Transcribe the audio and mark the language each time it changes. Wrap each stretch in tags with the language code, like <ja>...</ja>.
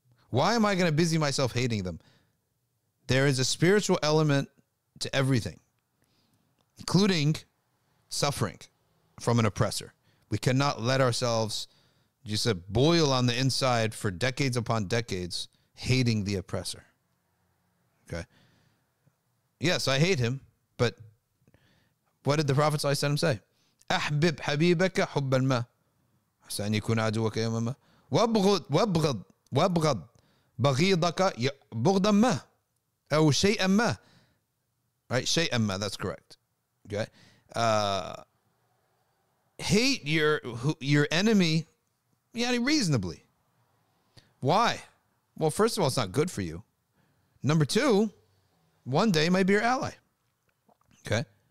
<en>Why am I going to busy myself hating them? There is a spiritual element to everything, including suffering from an oppressor. We cannot let ourselves just boil on the inside for decades upon decades hating the oppressor. Okay. Yes, I hate him, but what did the Prophet ﷺ say?</en> <ar>أحبب حبيبك حبا ما عسى أن يكون عدوك يوما ما وابغض بغيضك بغضا ما أو شيئا ما.</ar> <en>Right?</en> <ar>شيئا ما,</ar> <en>that's correct. Okay. Hate your enemy reasonably. Why? Well, first of all, it's not good for you. Number two, one day it might be your ally. Okay?</en>